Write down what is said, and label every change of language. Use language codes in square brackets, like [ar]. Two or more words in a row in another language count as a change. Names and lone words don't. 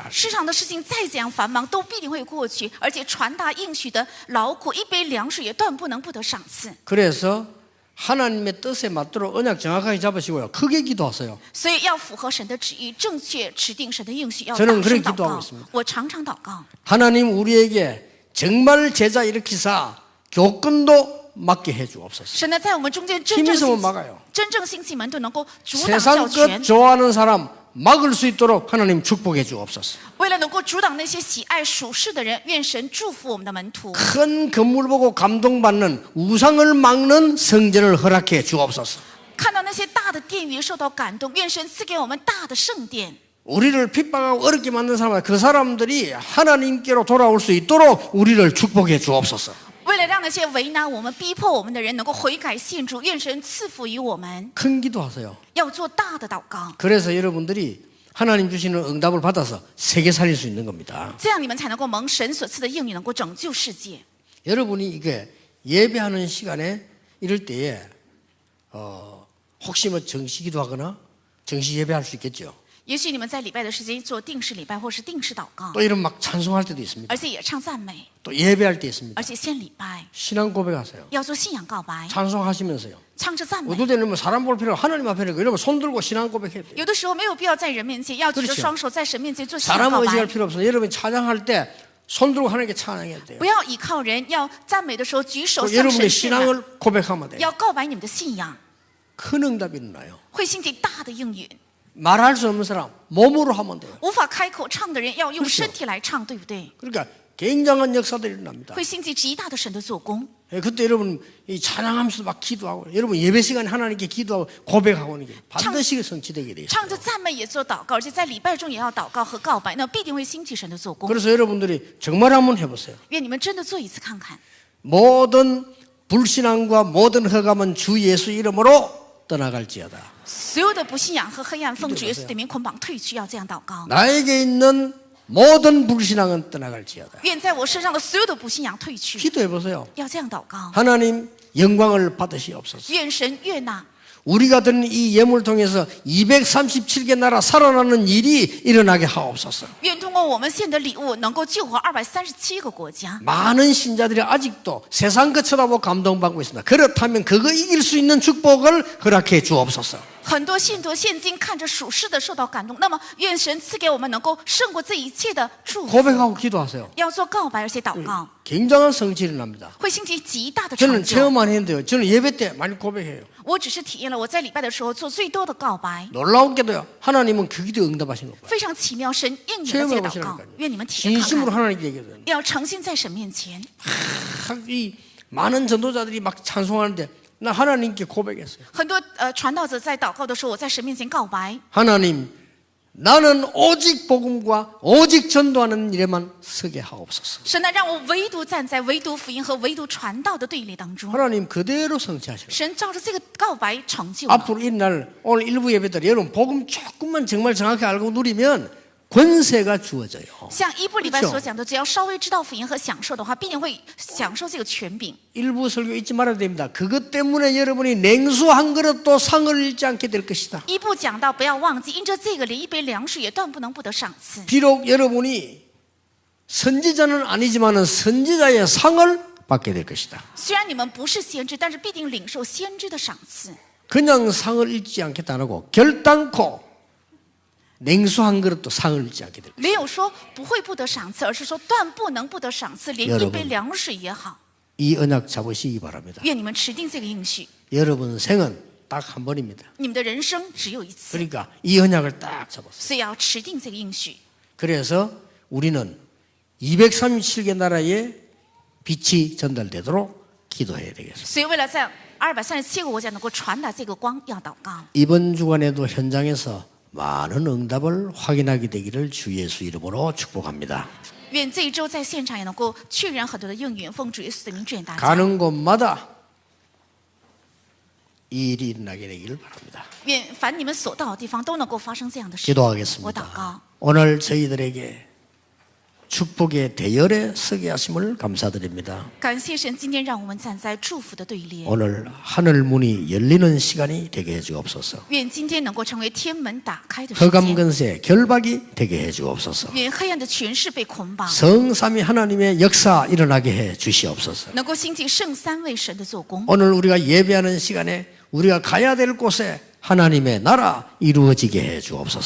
[zh] 世上的事情再怎样繁忙，都必定会过去，而且传达应许的劳苦，一杯凉水也断不能不得赏赐。 [ko] 그래서 하나님의 뜻에 맞도록 언약 정확하게 잡으시고요. 크게 기도하세요. [zh] 所以要符合神的旨意，正确持定神的应许，要 [ko] 저는 [zh] 大 [ko] 그렇게 [zh] 声祷 [ko] 기도하고 [zh] 告 [ko] 있습니다 。 [zh] 我常常祷告， [ko] 하나님 우리에게 정말 제자 일으키사 교권도 맡게 해주옵소서. [zh] 神呢在我们中间真 [ko] 힘 [zh] 正 [ko] 있으면 [zh] 兴起 [ko] 막아요. [zh] 真正兴起门徒，能够阻挡教 [ko] 세상 [zh] 权 [ko] 것 ， 좋아하는 사람 막을 수 있도록 하나님 축복해 주옵소서. [zh] 为了能够阻挡那些喜爱属世的人，愿神祝福我们的门徒。 [ko] 큰 건물 보고 감동받는 우상을 막는 성전을 허락해 주옵소서. [zh] 看到那些大的殿宇受到感动，愿神赐给我们大的圣殿。 [ko] 우리를 핍박하고 어렵게 만든 사람, 그 사람들이 하나님께로 돌아올 수 있도록 우리를 축복해 주옵소서. [zh] 为了让那些为难我们、逼迫我们的人能够悔改信主，愿神赐福于我们。 [ko] 큰 기도하세요. [zh] 要做大的祷告， [ko] 그래서 여러분들이 하나님 주시는 응답을 받아서 세계 살릴 수 있는 겁니다. [zh] 这样你们才能够蒙神所赐的应允，能够拯救世界。 [ko] 여러분이 이게 예배하는 시간에 이럴 때에 혹시 뭐 정시기도 하거나 정시 예배할 수 있겠죠. [zh] 也许你们在礼拜的时间做定时礼拜或是定时祷告， [ko] 또 이런 막 찬송할 때도 있습니다. [zh] 而且也唱赞美， [ko] 또 예배할 때 있습니다. [zh] 而且献礼拜， [ko] 신앙 고백하세요. [zh] 要做信仰告白， [ko] 찬송하시면서요. [zh] 唱着赞美。 [ko] 어떨 때는 뭐 사람 볼 필요 하나님 앞에 이러면 손 들고 신앙 고백해야 돼요. [zh] 有的时候没有必要在人面前，要举着 [ko] 그렇죠 [zh] 双手在神面前做信仰 [ko] 사람 [zh] 告 [ko] 의지할 [zh] 白。 [ko] 필요 없어요. 여러분이 찬양할 때 손 들고 하나님께 찬양해야 돼요. [zh] 不要依靠人，要赞美的时候举手 [ko] 또 [zh] 向 [ko] 여러분의 [zh] 神献上， [ko] 신앙을 고백하면 돼요. [zh] 要告白你们的信仰， [ko] 큰 응답이 일어나요. [zh] 会兴起大的应允。 [ko] 말할 수 없는 사람 몸으로 하면 돼요. [zh] 无法开口唱的人，要用 [ko] 그렇죠 [zh] 身体来唱，对不对？ [ko] 그러니까 굉장한 역사들이 일어납니다. [zh] 会兴起极大的神的做工。 [ko] 예, 그때 여러분 이 찬양하면서 막 기도하고 여러분 예배 시간에 하나님께 기도하고 고백하고 하는 게 반드시 성취되게 돼 [zh] 唱 [ko] 있어요. [zh] 着赞美也做祷告，而且在礼拜中也要祷告和告白，那必定会兴起神的做工。 [ko] 그래서 여러분들이 정말 한번 해보세요. [zh] 愿你们真的做一次看看。 [ko] 모든 불신앙과 모든 허감은 주 예수 이름으로 떠나갈지어다. [zh] 所有的不信仰和黑暗奉主耶稣的名捆绑退去，要这样祷告。 [ko] 나에게 있는 모든 불신앙은 떠나갈지어다. [zh] 愿在我身上的所有的不信仰退去， [ko] 기도해 보세요. [zh] 要这样祷告。 [ko] 하나님 영광을 받으시옵소서. [zh] 愿神悦纳， [ko] 우리가 드린 이 예물을 통해서 237개 나라 살아나는 일이 일어나게 하옵소서. [zh] 愿通过我们献的礼物，能够救活237个国家。 [ko] 많은 신자들이 아직도 세상 것 쳐다보고 감동받고 있습니다. 그렇다면 그거 이길 수 있는 축복을 허락해 주옵소서. [zh] 很多信徒现今看着属世的受到感动，那么愿神赐给我们能够胜过这一切的祝福。 [ko] 고백하고 기도하세요. [zh] 要做告白而且祷告， [ko] 굉장한 성취를 납니다. [zh] 会兴起极大的 [ko] 저는 [zh] 成就。 [ko] 체험만 했는데요. 저는 예배 때 많이 고백해요. [zh] 我只是体验了我在礼拜的时候做最多的告白， [ko] 놀라운게도요. 하나님은 그 기도 응답하신 거 봐요. [zh] 非常奇妙，神应你的这个祷告。愿你们体验看 [ko] 진심으로 [zh] 看， [ko] 하나님께 얘기해요. [zh] 要诚心在神面前。 [ko] 이 많은 전도자들이 막 찬송하는데 나 하나님께 고백했어요. [zh] 很多传道者在祷告的时候，我在神面前告白。 [ko] 하나님, 나는 오직 복음과 오직 전도하는 일에만 서게 하옵소서. [zh] 神呢，让我唯独站在唯独福音和唯独传道的队列当中。 [ko] 하나님 그대로 성취하시라. [zh] 神照着这个告白成就了。 [ko] 앞으로 이날 오늘 일부 예배 때 여러분 복음 조금만 정말 정확히 알고 누리면 권세가 주어져요. [zh] 像一部礼拜所讲的，只要稍微知道福音和享受的话，必定会享受这个权柄。 [ko] 일부 설교 잊지 말아야 됩니다. 그것 때문에 여러분이 냉수 한 그릇도 상을 잃지 않게 될 것이다. [zh] 一部讲到不要忘记，因着这个连一杯凉水也断不能不得赏赐。 [ko] 비록 여러분이 선지자는 아니지만 선지자의 상을 받게 될 것이다. [zh] 虽然你们不是先知，但是必定领受先知的赏赐。 [ko] 그냥 상을 잃지 않겠다는 거 결단코 냉수 한 그릇도 상을 잃지 않게 될 것이다. [zh] 没有说不会不得赏赐，而是说断不能不得赏赐，连一杯凉水也好。 [ko] 이 언약 잡으시기 바랍니다. [zh] 愿你们持定这个应许。 [ko] 여러분 생은 딱 한 번입니다. [zh] 你们的人生只有一次， [ko] 그러니까 이 언약을 딱 잡았어요. [zh] 所以要持定这个应许。 [ko] 그래서 우리는 237개 나라에 빛이 전달되도록 기도해야 되겠습니다. [zh] 所以为了在237个国家能够传达这个光，要祷告。 [ko] 이번 주간에도 현장에서 많은 응답을 확인하게 되기를 주 예수 이름으로 축복합니다. [zh] 愿这一周在现场也能够确认很多的应允，奉主耶稣的名祝愿大家。 [ko] 가는 곳마다 이 일이 일어나게 되기를 바랍니다. [zh] 愿凡你们所到的地方都能够发生这样的事。我祷 [ko] 기도하겠습니다. [zh] 告， [ko] 오늘 저희들에게 축복의 대열에 서게 하심을 감사드립니다. [zh] 感谢神今天让我们站在祝福的队列。 [ko] 오늘 하늘 문이 열리는 시간이 되게 해주옵소서. [zh] 愿今天能够成为天门打开的时间。 [ko] 흑암 근세 결박이 되게 해주옵소서. [zh] 愿黑暗的权势被捆绑， [ko] 성삼위 하나님의 역사 일어나게 해 주시옵소서. [zh] 能够兴起圣三位神的做工。 [ko] 오늘 우리가 예배하는 시간에 우리가 가야 될 곳에 하나님의 나라 이루어지게 해 주옵소서.